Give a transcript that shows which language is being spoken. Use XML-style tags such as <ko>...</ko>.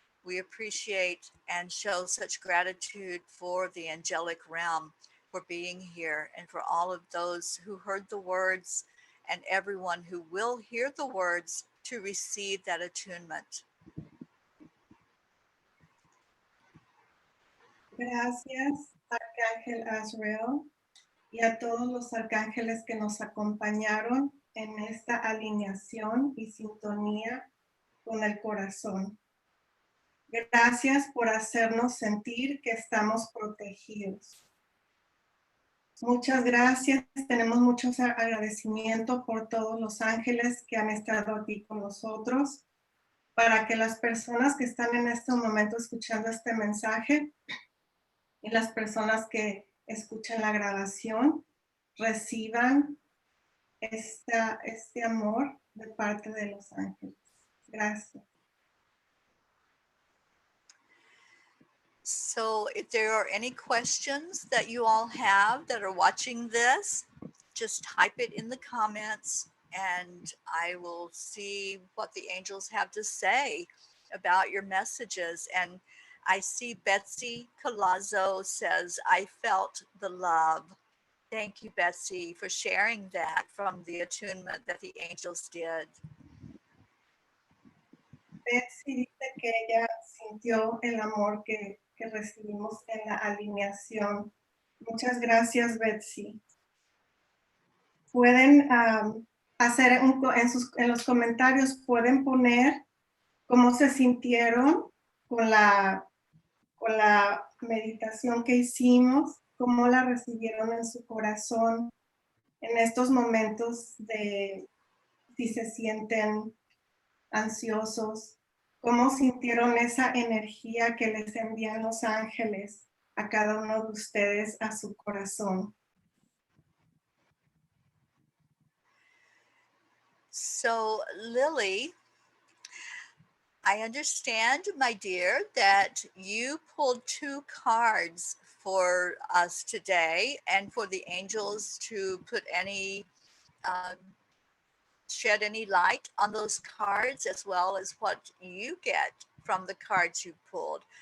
<en>We appreciate and show such gratitude for the angelic realm for being here, and for all of those who heard the words and everyone who will hear the words to receive that attunement.</en> <es>Gracias, Arcángel Azrael, y a todos los arcángeles que nos acompañaron en esta alineación y sintonía con el corazón. Gracias por hacernos sentir que estamos protegidos. Muchas gracias. Tenemos mucho agradecimiento por todos los ángeles que han estado aquí con nosotros, para que las personas que están en este momento escuchando este mensaje y las personas que escuchan la grabación reciban este amor de parte de los ángeles. Gracias.</es> <en>So if there are any questions that you all have that are watching this, just type it in the comments and I will see what the angels have to say about your messages. And I see Betsy Colazzo says, I felt the love. Thank you, Betsy, for sharing that from the attunement that the angels did.</en> <es>Betsy dice que ella sintió el amor que recibimos en la alineación. Muchas gracias, Betsy. Pueden hacer en los comentarios, pueden poner cómo se sintieron con la meditación que hicimos, cómo la recibieron en su corazón en estos momentos de si se sienten ansiosos, cómo sintieron esa energía que les envían los ángeles a cada uno de ustedes a su corazón.</es> <en>So, Lily, I understand, my dear, that you pulled 2 cards for us today and for the angels to put any, shed any light on those cards as well as what you get from the cards you pulled.</en>